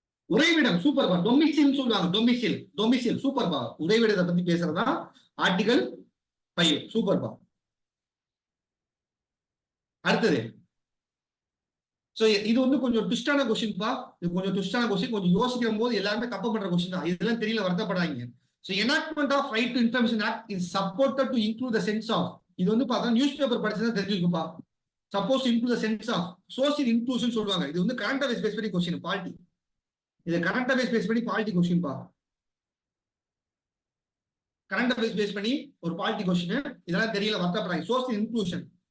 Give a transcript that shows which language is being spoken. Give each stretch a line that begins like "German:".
Tamil: உறைவிடம். சூப்பர்பா. டொமிசில் சொல்லுவாங்க. டொமிசில் சூப்பர்பா. உறைவிடத்தை பத்தி பேசுறதா ஆர்டிகல் 5. சூப்பர்பா. அடுத்தது. இது வந்து கொஞ்சம் ட்விஸ்டான கொஸ்டின்பா. இது கொஞ்சம் ட்விஸ்டான கொஸ்டின். கொஞ்சம் யோசிக்கிற போது எல்லாருமே தப்பு பண்ற கொஸ்டின் தான். இதெல்லாம் தெரியல, வருத்தப்படாதீங்க.
English: enactment of right to information act is supported to include the sense of.
Tamil: இது வந்து பார்த்தா news paper படிச்சதா தெரிஞ்சுக்குப்பா. Suppose
English: include the sense of social inclusion
Tamil: சொல்லுவாங்க. இது வந்து கரண்ட் அஃபேர்ஸ் பேஸ் பண்ணி கொஸ்டின், பாலிட்டி. இது கரண்ட் அஃபேர்ஸ் பேஸ் பண்ணி பாலிட்டி கொஸ்டின் பா. கரண்ட் அஃபேர்ஸ் பேஸ் பண்ணி ஒரு பாலிட்டி கொஸ்டின். இதெல்லாம் தெரியல, வருத்தப்படுறாங்க. Social inclusion.